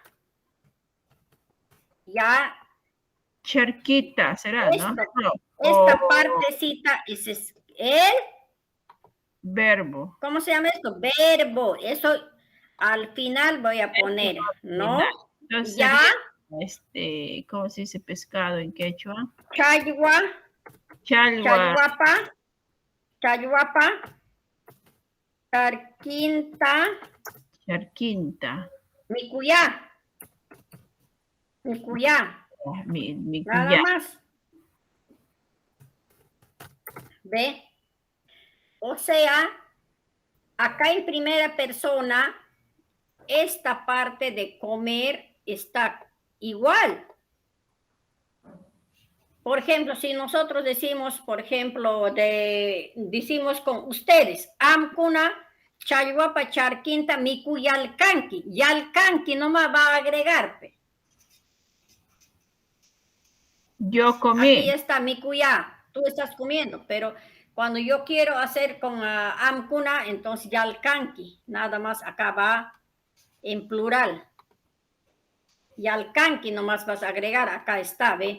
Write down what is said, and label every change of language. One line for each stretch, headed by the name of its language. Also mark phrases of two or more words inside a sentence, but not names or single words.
Spanish: Cerquita será, ¿no? Esta partecita es el verbo. ¿Cómo se llama esto? Verbo. Eso al final voy a poner, ¿no? Entonces, ya. ¿Cómo se dice pescado en quechua?
Quechua: Chayuapa. Charquinta. Micuyá.
Spanish: Nada más. ¿Ve? O sea, acá en primera persona, esta parte de comer está igual. Por ejemplo, si nosotros decimos, por ejemplo, decimos con ustedes,
Quechua: amkuna, chayhuapa, charquinta, miku, yalcanqui
Spanish: nomás va a agregarpe. Yo comí. Aquí está mikuya, tú estás comiendo, pero cuando yo quiero hacer con amkuna, entonces yalcanqui, nada más acá va en plural. Yalcanqui nomás vas a agregar, acá está, ¿ve?